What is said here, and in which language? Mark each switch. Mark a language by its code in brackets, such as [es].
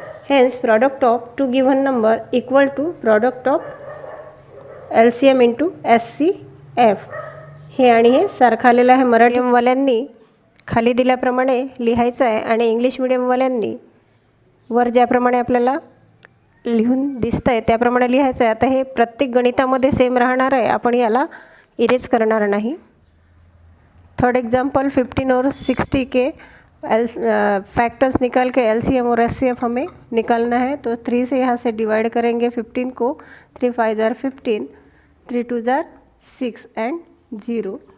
[en] Hence product of two given number equal to product of LCM × SCF. [mr] हे आणि हे सारखं आलेलं आहे. मराठीवाल्यांनी खाली दिल्याप्रमाणे लिहायचं आहे आणि इंग्लिश मीडियमवाल्यांनी वर ज्याप्रमाणे आपल्याला लिहून दिसतं आहे त्याप्रमाणे लिहायचं आहे. आता हे प्रत्येक गणितामध्ये सेम राहणार आहे, आपण याला इरेज करणार नाही. [hi] थर्ड एग्जाम्पल 15 और 60 के फैक्टर्स निकाल के LCM और SCF हमें निकालना है. तो 3 से यहाँ से डिवाइड करेंगे 15 को. 3 5 जार 15, 3 2 जार 6 एंड 0.